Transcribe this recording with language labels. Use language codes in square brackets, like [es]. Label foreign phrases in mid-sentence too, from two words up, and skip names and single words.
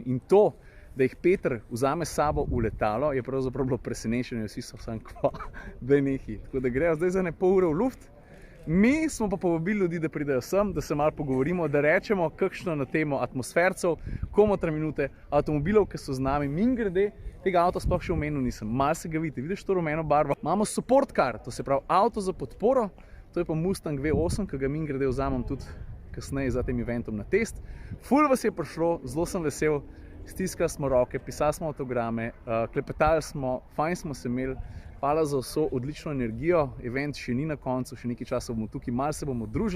[sl] In to, da jih Peter vzame s sabo v letalo, je pravzaprav bilo presenečenje, vsi so sam kva, da je nekaj. Tako da grejo zdaj za ne pol ure v luft. Mi smo pa povabili ljudi, da pridejo sem, da se malo pogovorimo, da rečemo kakšno na temo atmosfercev, komotra minute, avtomobilov, ki so z nami. Mimogrede, tega avta sploh še omenil nisem. Malo se ga vidite, vidiš to rumeno barvo. Imamo [en] support car, [sl] to se pravi avto za podporo, to je pa Mustang V8, ki ga mimogrede vzamem tudi kasneje za tem eventom na test. Ful vas je prišlo, zelo sem vesel, stiskali smo roke, pisali smo avtograme, klepetali smo, fajn smo se imeli. Hvala za vso odlično energijo, event še ni na koncu, še nekaj časa bomo tukaj, malo se bomo družili.